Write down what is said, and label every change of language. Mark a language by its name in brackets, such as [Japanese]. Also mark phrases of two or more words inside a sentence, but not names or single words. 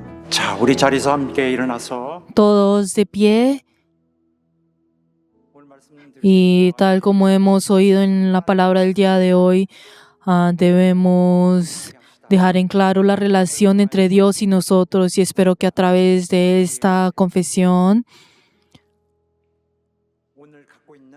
[Korean] 자, 우리 자리에서 함께 일어나서 [Spanish] Todos de pie. [Korean] 오늘 말씀 [Spanish] Y tal como hemos oído en la palabra del día de hoy, debemos dejar en claro la relación entre Dios y nosotros, y espero que a través de esta confesión [Korean] 오늘 갖고 있는